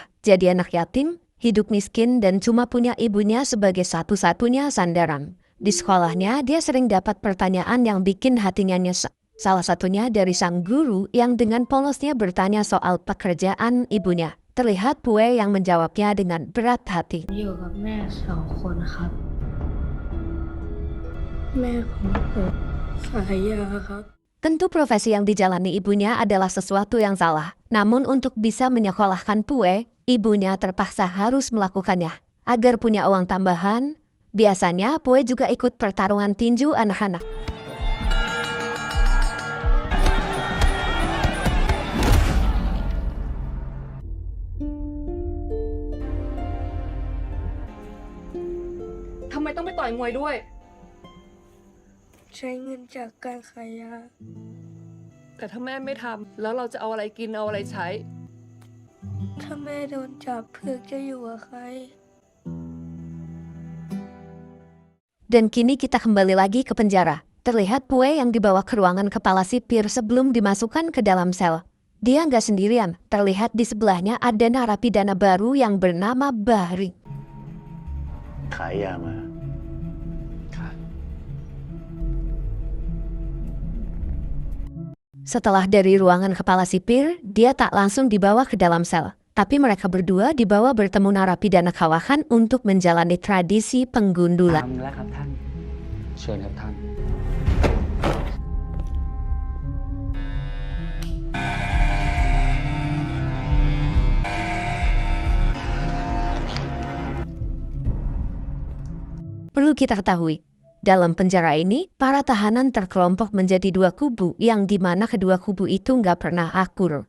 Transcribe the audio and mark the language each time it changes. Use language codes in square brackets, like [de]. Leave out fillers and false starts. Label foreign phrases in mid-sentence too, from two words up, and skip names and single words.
[id] Jadi anak yatim, hidup miskin dan cuma punya ibunya sebagai satu-satunya sandaran. Di sekolahnya dia sering dapat pertanyaan yang bikin hatinya nyesek. Salah satunya dari sang guru yang dengan polosnya bertanya soal pekerjaan ibunya. Terlihat Pue yang menjawabnya dengan berat hati. [th] อยู่กับแม่2 คนครับแม่ของผมขายยาครับ [id] Tentu profesi yang dijalani ibunya adalah sesuatu yang salah. Namun untuk bisa menyekolahkan Pue, ibunya terpaksa harus melakukannya. Agar punya uang tambahan, biasanya Pue juga ikut pertarungan tinju anak-anak. [th] Kenapa ต้องไปต่อยมวยด้วย ใช้เงินจากการขายยา แต่ถ้าแม่ไม่ทำแล้วเราจะเอาอะไรกินเอาอะไรใช้ ถ้าแม่โดนจับเพือกจะอยู่กับใคร [id] Dan kini kita kembali lagi ke penjara. Terlihat Pue yang dibawa ke ruangan kepala sipir sebelum dimasukkan ke dalam sel. Dia nggak sendirian. Terlihat di sebelahnya ada narapidana baru yang bernama Bahri. [th] ขายยามา [id] Setelah dari ruangan kepala sipir, dia tak langsung dibawa ke dalam sel. Tapi mereka berdua dibawa bertemu narapidana kawakan untuk menjalani tradisi penggundulan. [th] ทำแล้วครับท่าน เชิญครับท่าน [id] Perlu kita ketahui, dalam penjara ini, para tahanan terkelompok menjadi dua kubu yang dimana kedua kubu itu nggak pernah akur.